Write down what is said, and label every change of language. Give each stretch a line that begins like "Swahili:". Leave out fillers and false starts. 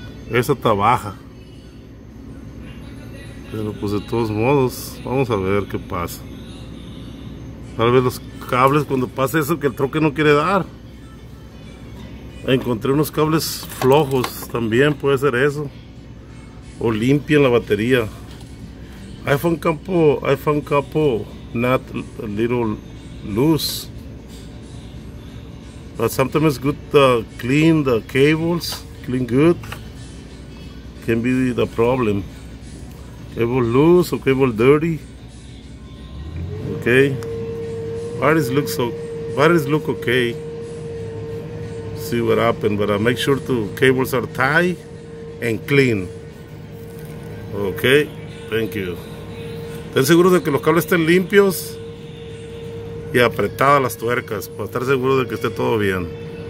Spanish: Esa está baja, pero pues de todos modos vamos a ver qué pasa. Tal vez los cables, cuando pasa eso que el troque no quiere dar. Encontré unos cables flojos, también puede ser eso, o limpian la batería.
English: I found couple not a little loose, but sometimes it's good to clean the cables, clean good. Can be the problem. Cable loose or cable dirty. Okay. Batteries look okay. See what happened, but make sure the cables are tight and clean. Okay. Thank you.
Spanish: Estén seguros de que los cables estén limpios y apretadas las tuercas para estar seguro de que esté todo bien.